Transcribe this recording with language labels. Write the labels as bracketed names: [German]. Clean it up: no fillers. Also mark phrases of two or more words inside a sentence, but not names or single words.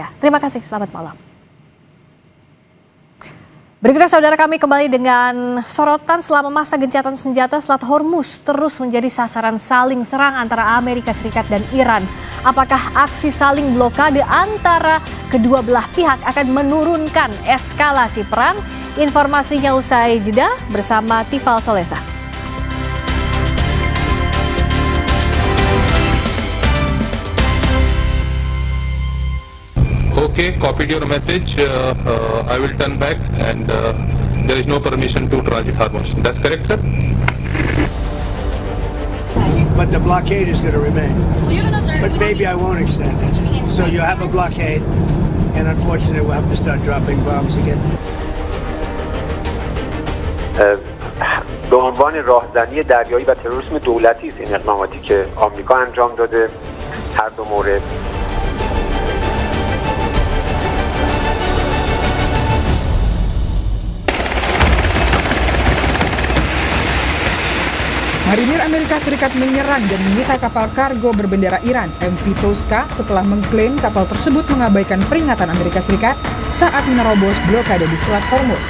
[Indonesian] Terima kasih, selamat malam. Berikutnya saudara, kami kembali dengan sorotan selama masa gencatan senjata Selat Hormuz terus menjadi sasaran saling serang antara Amerika Serikat dan Iran. Apakah aksi saling blokade antara kedua belah pihak akan menurunkan eskalasi perang? Informasinya usai jeda bersama Tifal Solesa. [English] Okay, copied your message. I will turn back, and there is no permission to transit Hormuz. That's correct, sir? But the blockade is going to remain. But maybe I won't extend it. So you have a blockade, and unfortunately we'll have to start dropping bombs again. [Persian] به عنوان راهزنی دریایی و تروریسم دولتی است این اقداماتی که آمریکا انجام داده، هر دو مورد. [Indonesian] Marinir Amerika Serikat menyerang dan menyita kapal kargo berbendera Iran MV Tosca setelah mengklaim kapal tersebut mengabaikan peringatan Amerika Serikat saat menerobos blokade di Selat Hormuz.